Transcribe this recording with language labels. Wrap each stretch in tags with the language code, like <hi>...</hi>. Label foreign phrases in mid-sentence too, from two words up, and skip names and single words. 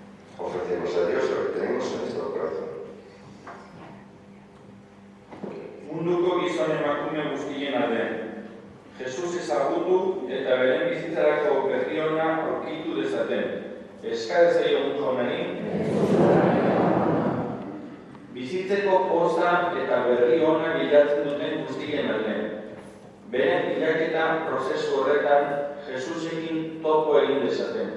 <es>Ofrecemos a Dios lo que tenemos en nuestro corazón.</es> <eu>Jesus ezagutu eta beren bizitzarako berri ona aurkitu dezaten. Eska dezaiogun jaunari, bizitzeko poza eta berri ona bilatzen duten guztien alde. Beren bilaketa prozesu horretan Jesusekin topo egin dezaten.</eu>